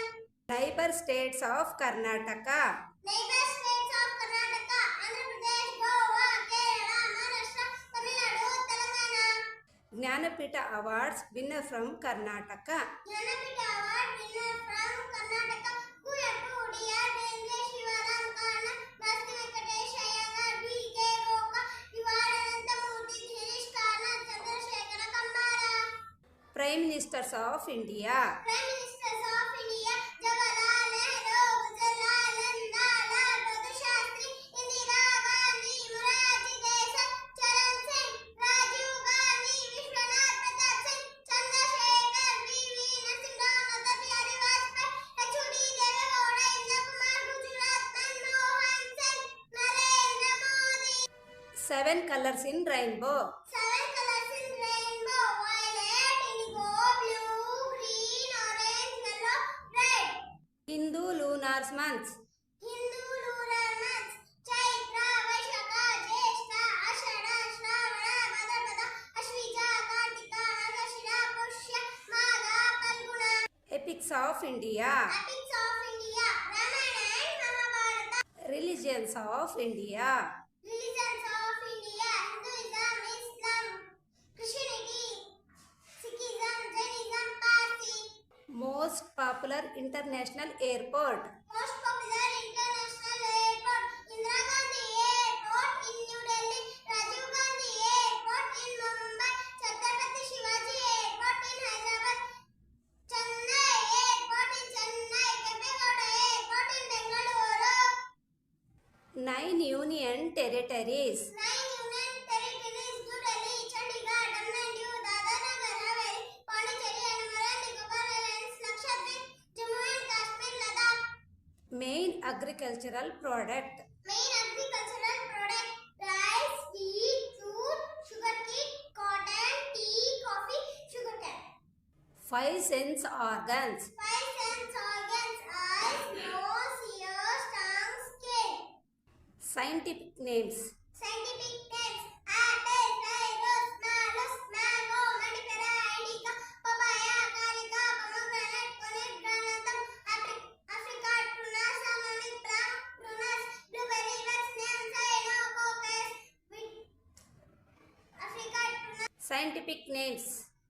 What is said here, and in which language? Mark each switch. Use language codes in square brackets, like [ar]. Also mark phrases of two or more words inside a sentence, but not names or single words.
[en] Neighbor states of Karnataka. Neighbor states of Karnataka, Andhra Pradesh, Goa, Kerala, Maharashtra, Tamil Nadu, Telangana. Jnanapita Awards winner from Karnataka. Jnanapita Award winner from Karnataka: Kuyantu, D.R. Bendre, Shivaram Karna, Bhakti Venkatesh Iyengar, B.K. Roka, Vivadanandamurthy, Girish Karna, Chandrasekhara Kambara. Prime Ministers of India. Prime Ministers of India: Jawaharlal Nehru, Gujirlal Nanda, Lal Bahadur Shastri, Indira Gandhi, Morarji Desai, Charan Singh, Rajiv Gandhi, Vishwanath Pratap Singh, Chandrasekhar, V.V. Narasimha, Atal Bihari Vajpayee, H.D. Deve Gowda, Indra Kumar Gujarat, Manmohan Singh, Narendra Modi. 7 colors in rainbow. 7 colors in rainbow: violet, indigo, blue, green, orange, yellow, red. Hindu lunar months. Hindu lunar months: Chaitra, Vaishakha, Jyeshtha, Ashada, Shravana, Bhadrapada, Ashvija, Kartika, Margashira, Pushya, Magha, Falguna. Epics of India. Epics of India: Ramayana and Mahabharata. Religions of India. Religions of India: Hinduism, Islam, Christianity, Sikhism, Jainism, Parsi. Most popular international airport. Most popular international airport: Indira Gandhi Airport in New Delhi, Rajiv Gandhi Airport in Mumbai, Chhatrapati Shivaji Airport in Hyderabad, Chennai Airport in Chennai, Kempegowda Airport in Bengaluru. 9 union territories. 9 union territories: New Delhi, Chandigarh, Daman and Diu, Dadar Nagar Haveli, Pondicherry, Andaman and Nicobar Islands, Lakshadweep, Jammu and Kashmir, Ladakh. Main agricultural product. Main agricultural product: rice, wheat, jute, sugarcane, cotton, tea, coffee, sugarcane. 5 sense organs. 5 sense organs: eyes, nose, ears, tongue, skin. Scientific names. Scientific names: apple, cyrus, malus, mango, mandipera, indica, papaya, calica, pomegranate, onyx, granatum, apricot, prunus, almond, plum, prunus, blueberry, vaccinium, cyanococcus, apricot, prunus. Scientific names.